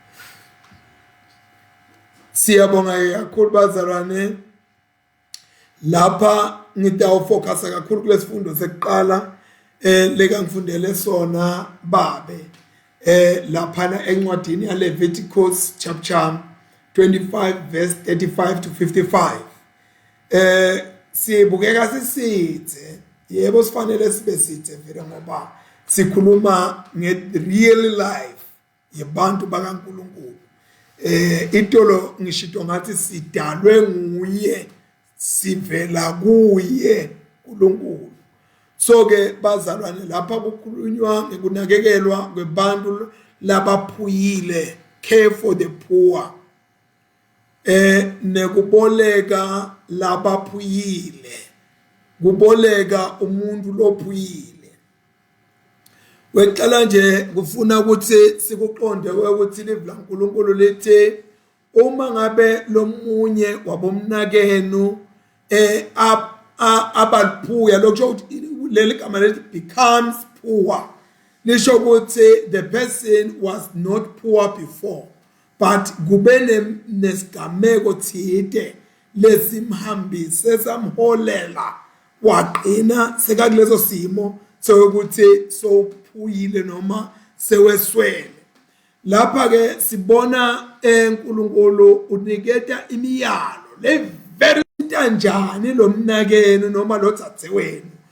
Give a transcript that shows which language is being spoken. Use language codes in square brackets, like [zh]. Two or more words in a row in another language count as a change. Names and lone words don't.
[ss] Siyabonga kakhulu bazalwane, lapha ngitawufocusa kakhulu kulesifundo sekuqala leka ngifundele sona babe lapha encwadini yaLeviticus [en] chapter 25 verse 35 to 55. [ss] Sibukeka sisithe, yebo sifanele sibe sithe vele ngoba sikhuluma nge- [en] real life [ss] yabantu bakaNkulunkulu. Itolo ngishito ngathi sidalwe nguye, sivela kuye uNkulunkulu. So ke bazalwane, lapha kukhulunywa ngekunakekelwa kwebantu labaphuyile, [en] care for the poor, [ss] nekuboleka labaphuyile, kuboleka umuntu lophuyile. Wecala nje kufuna ukuthi sikuqonde ukuthi live laNkulunkulu lithi uma ngabe lomunye wabomnakenu abaliphuya lokusho ukuthi leli gama lithi [en] becomes poor, [ss] lisho ukuthi [en] the person was not poor before but [ss] kube nesigameko thide lesimhambise samholela waqina sekakuleso simo sokuthi sophuyile noma seweswele. Lapha ke sibona uNkulunkulu uniketa imiyalo le very kanjani lo mnakeno noma lo dzadzewenu.